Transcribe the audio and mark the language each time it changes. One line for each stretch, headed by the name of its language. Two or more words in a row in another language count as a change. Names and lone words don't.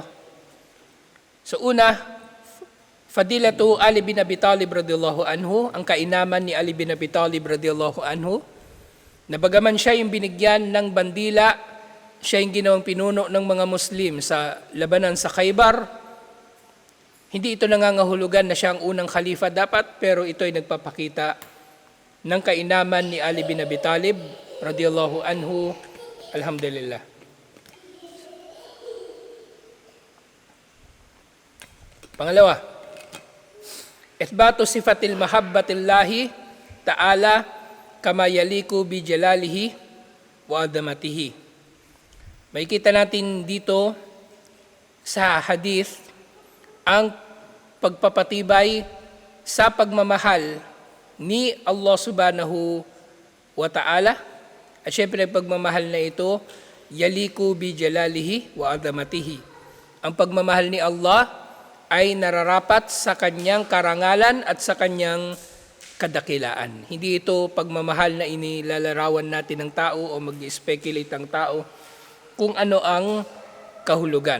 Filipino: So una,
Arabic: فضيلة علي بن أبي طالب رضي الله عنه,
Filipino: ang kainaman ni Ali bin Abi Talib
Arabic: رضي الله عنه,
Filipino: na bagaman siya yung binigyan ng bandila siya yung ginawang pinuno ng mga Muslim sa labanan sa Khaybar, hindi ito nangangahulugan na siya ang unang khalifa dapat, pero ito ay nagpapakita ng kainaman ni Ali bin Abi Talib
Arabic: رضي الله عنه.
Filipino: Alhamdulillah.
Arabic: Pangalawa, إثبات صفة المحبة لله تعالى كما يليق بجلاله وعظمته.
Filipino: Makikita natin dito sa hadith ang pagpapatibay sa pagmamahal ni Allah
Arabic: سبحانه وتعالى.
Filipino: At syempre pagmamahal na ito,
Arabic: يليق بجلاله وعظمته.
Filipino: Ang pagmamahal ni Allah ay nararapat sa kanyang karangalan at sa kanyang kadakilaan. Hindi ito pagmamahal na inilalarawan natin ng tao o mag-speculate ang tao kung ano ang kahulugan.